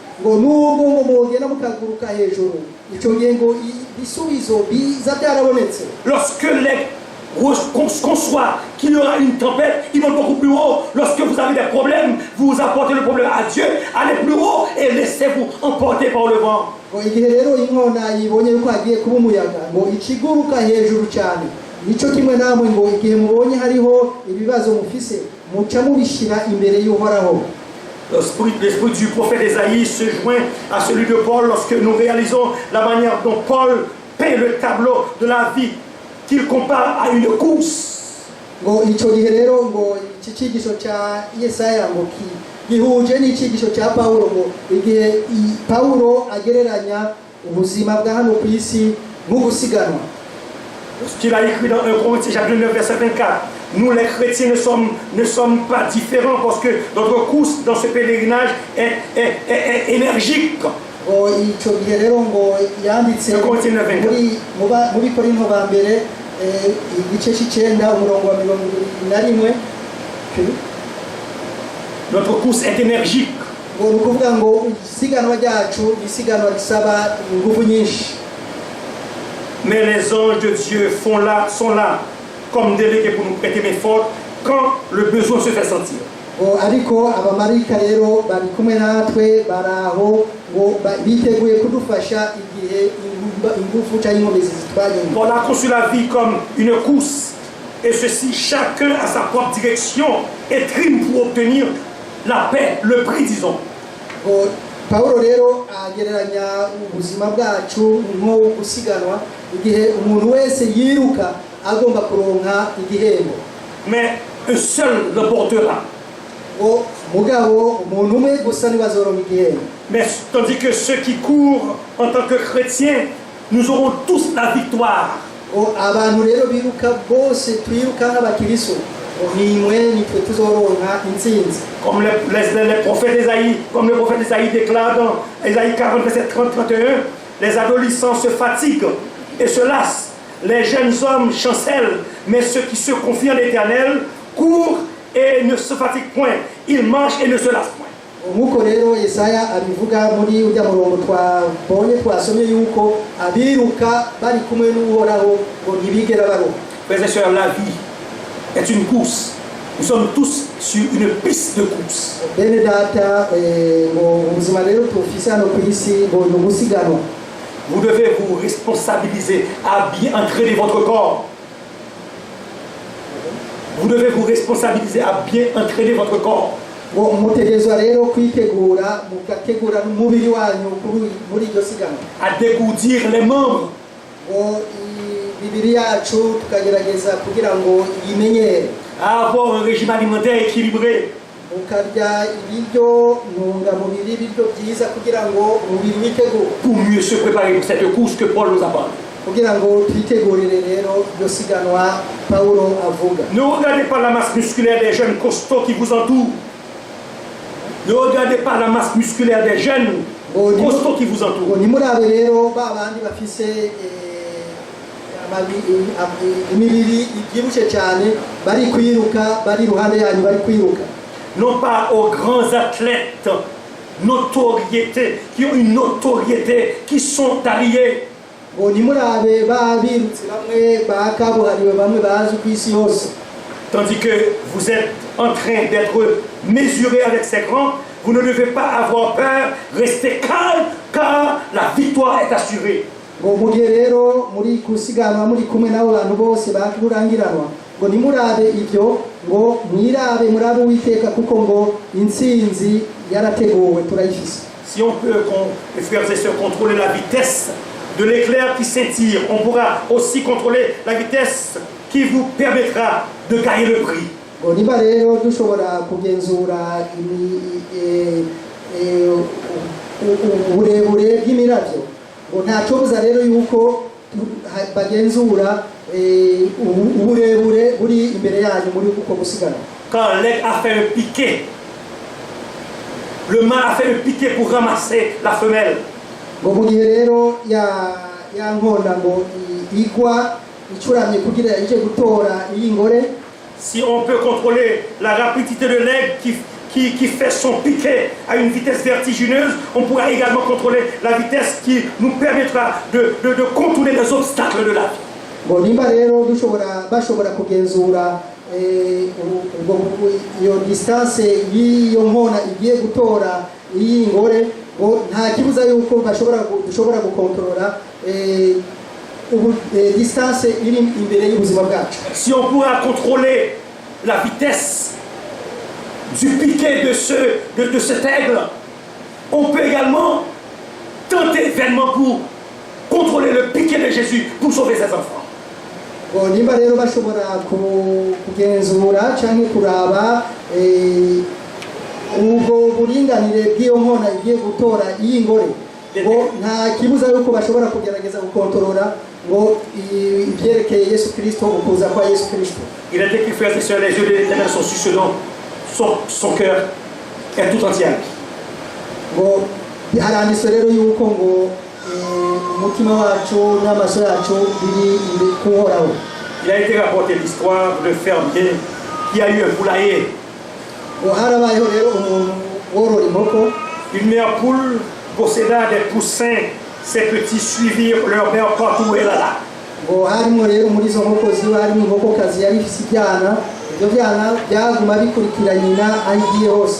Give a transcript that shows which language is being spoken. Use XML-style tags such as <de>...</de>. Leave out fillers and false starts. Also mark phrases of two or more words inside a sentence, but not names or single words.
<fr>Lorsque l'aigle conçoit qu'il y aura une tempête, il va beaucoup plus haut. Lorsque vous avez des problèmes, vous apportez le problème à Dieu, allez plus haut et laissez-vous emporter par le vent.</fr> <rn>nico kimwe namwe ngo igihe mubonye hariho ibibazo mufise muca mubishira imbere y'Uhoraho.</rn> <fr>L'esprit du prophète Ésaïe se joint à celui de Paul lorsque nous réalisons la manière dont Paul peint le tableau de la vie qu'il compare à une course.</fr> <rn>Ngo ico gihe rero ngo iki cigisho ca Yesaya ngo gihuje n'icigisho ca Paulo ngo igihe Paulo agereranya ubuzima bwa hano ku isi nk'ubusiganwa.</rn> <fr>Ce qu'il a écrit dans 1 Corinthiens chapitre 9 verset 24, nous les chrétiens ne sommes pas différents parce que notre course dans ce pèlerinage est énergique.</fr> <rn>Ngo ico gihe rero ngo yanditse muri Korinto ba mbere igice c'icenda umurongo wa 21.</rn> <fr>Notre course est énergique.</fr> <rn>Ngo nukuvuga ngo isiganwa ryacu isiganwa risaba ingufu nyinshi.</rn> <fr>Mais les anges de Dieu sont là comme délégués pour nous prêter main forte quand le besoin se fait sentir.</fr> <rn>Ngo ariko abamarayika rero bari kumwe natwe baraho ngo biteguye kudufasha igihe ingufu cyangwa inkomezi zitwaye.</rn> <fr>On a conçu la vie comme une course et ceci chacun a sa propre direction et trime pour obtenir la paix, le prix disons.</fr> <rn>Ngo Paulo rero agereranya ubuzima bwacu nko gusiganwa igihe umuntu wese yiruka agomba kuronka igihembo.</rn> <fr>Mais un seul l'emportera.</fr> <rn>Ngo mugabo umuntu umwe gusa ni bazoronka igihembo.</rn> <fr>Mais tandis que ceux qui courent en tant que chrétiens, nous aurons tous la victoire.</fr> <rn>Ngo abantu rero biruka bose twiruka nk'abakiristo nimwe nitwe tuzoronka intsinzi.</rn> <fr>Comme les prophètes d'Ésaïe, comme le prophète d'Ésaïe déclare dans Ésaïe 40 verset 30-31, les adolescents se fatiguent et se lassent, les jeunes hommes chancellent, mais ceux qui se confient en l'Éternel courent et ne se fatiguent point, ils marchent et ne se lassent point.</fr> <rn>Nk'uko rero Yesaya abivuga muri ujya murongo twasomye yuko abiruka bari kumwe n'Uhoraho ngo ntibigera baruha.</rn> <fr>Frères et sœurs, la vie est une course. Nous sommes tous sur une piste de course.</fr> <rn>Bene data ngo ubuzima rero tufise hano ku isi ngo ni ugusiganwa.</rn> <fr>Vous devez vous responsabiliser à bien entraîner votre corps. Vous devez vous responsabiliser à bien entraîner votre corps.</fr> <rn>Ngo mutegerezwa rero kwitegura mugategura n'umubiri wanyu muri iryo siganwa.</rn> <fr>À dégourdir les membres.</fr> <rn>Ngo imibiri yacu tukagerageza kugira ngo yimenyere.</rn> <fr>À avoir un régime alimentaire équilibré.</fr> <rn>Ukarya ibiryo ntungamubiri ibiryo byiza kugira ngo umubiri witegure.</rn> <fr>Pour mieux se préparer pour cette course que Paul nous apprend.</fr> <rn>Kugira ngo twitegurire rero iryo siganwa Paulo avuga.</rn> <fr>Ne regardez pas la masse musculaire des jeunes costauds qui vous entourent. Ne regardez pas la masse musculaire des jeunes costauds qui vous entourent.</fr> <rn>Nimurabe rero babandi bafise imibiri ibyibushe cyane bari kwiruka bari ruhande yanyu bari kwiruka.</rn> <fr>Non pas aux grands athlètes qui ont une notoriété, qui sont alliés.</fr> <rn>Ngo nimurabe babirutse bamwe bakabuhariwe bamwe bazi ku isi yose.</rn> <fr>Tandis que vous êtes en train d'être mesuré avec ces grands, vous ne devez pas avoir peur, restez calme, car la victoire est assurée.</fr> <rn>Ngo mugihe rero muri kusiganwa muri kumwe n'abo bantu bose bakurangiranwa ngo nimurabe ibyo ngo murabe Uwiteka kuko ngo intsinzi yarateguwe turayifise.</rn> <fr>Si on peut, les frères et sœurs, contrôler la vitesse de l'éclair qui scintille, on pourra aussi contrôler la vitesse qui vous permettra de gagner le prix.</fr> <rn>Ngo niba rero dushobora kugenzura uburebure bw'imiravyo ngo ntacyo buza rero yuko bagenzura uburebure buri imbere yanyu muri uko gusigana.</rn> <fr>Quand l'aigle a fait un piquet, le mâle a fait un piquet pour ramasser la femelle.</fr> <rn>Ngo mu gihe rero ya nkonda ngo igwa icuramye kugira ije gutora iyi ngore.</rn> <fr>Si on peut contrôler la rapidité de l'aigle qui fait son piquet à une vitesse vertigineuse, on pourra également contrôler la vitesse qui nous permettra de contourner les obstacles de la vie.</fr> <rn>Ngo nimba rero bashobora kugenzura iyo distance y'iyo nkona igiye gutora iyi ngore ngo nta kibuza yuko dushobora gukontorora distance iri imbere y'ubuzima bwacu.</rn> <fr>Si on pourra contrôler la vitesse du piquet de cet aigle, on peut également tenter vainement pour contrôler le piquet de Jésus pour sauver ses enfants.</fr> <rn>Nimba rero bashobora kugenzura cyangwa kuraba ubwo buringanire bw'iyo nkona igiye gutora iyi ngore, ngo nta kibuza yuko bashobora kugerageza gukontorora ngo ibyerekeye Yesu Kristo, ukuza kwa Yesu Kristo.</rn> <fr>Il est écrit, frères et sœurs, les yeux de l'Éternel sont sur ce dont son cœur est tout entier.</fr> <rn>Ngo haranditswe rero yuko ngo umutima wacu n'amaso yacu biri kuhoraho.</rn> <fr>Il a été rapporté l'histoire de fermier qui a eu un poulailler.</fr> <rn>Ngo harabayeho rero umuntu worora inkoko.</rn> <fr>Une mère poule posséda des poussins, ses petits suivirent leur mère partout où elle alla.</fr> <rn>Ngo harimo rero muri izo nkoko ziba harimo inkokokazi yari ifite ibyana, ibyo byana byaguma bikurikira nyina aho igiye hose.</rn>